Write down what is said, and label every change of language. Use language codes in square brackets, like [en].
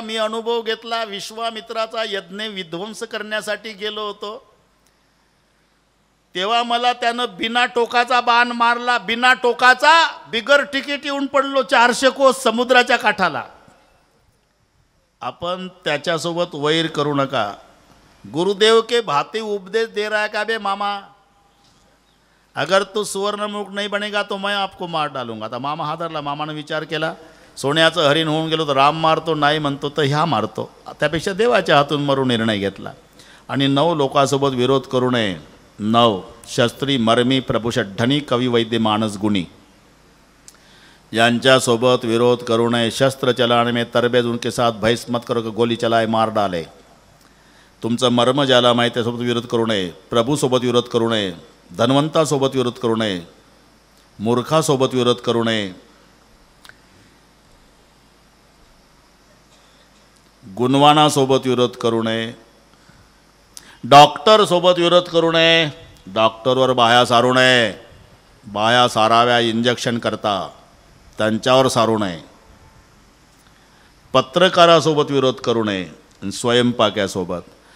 [mr] मी अनुभव घेतला। विश्वामित्राचा यज्ञ विध्वंस करण्यासाठी गेलो होतो, तेव्हा मला त्यानं बिना टोकाचा बाण मारला। बिना टोकाचा, बिगर तिकीट येऊन पडलो 400 कोस समुद्राच्या काठाला। आपण त्याच्यासोबत वैर करू नका। [hi] गुरुदेव के भांति उपदेश दे रहा है क्या बे मामा? अगर तू सुवर्णमुख नहीं बनेगा तो मैं आपको मार डालूंगा। [mr] आता मामा हादरला। मामानं विचार केला, सोन्याचं हरिण होऊन गेलो तर राम मारतो, नाही म्हणतो तर ह्या मारतो। त्यापेक्षा देवाच्या हातून मरू निर्णय घेतला। आणि 9 लोकांसोबत विरोध करू नये। [hi] 9 शस्त्री मर्मी प्रभु षड्ढणी कवी वैद्य मानस गुणी [mr] यांच्यासोबत विरोध करू नये। [hi] शस्त्र चलाने में तरबेज उनके साथ भैंस मत करो, गोली चलाए मार डाले। [mr] तुमचं मर्म ज्याला माहीत त्यासोबत विरोध करू नये, प्रभूसोबत विरोध करू नये, धन्वंतासोबत विरोध करू नये, मूर्खासोबत विरोध करू नये, गुणवानासोबत विरोध करू नये, डॉक्टरसोबत विरोध करू नये, डॉक्टरवर बाह्या सारू नये, बाह्या साराव्या इंजेक्शन करता त्यांच्यावर सारू नये, पत्रकारासोबत विरोध करू नये, स्वयंपाक्यासोबत.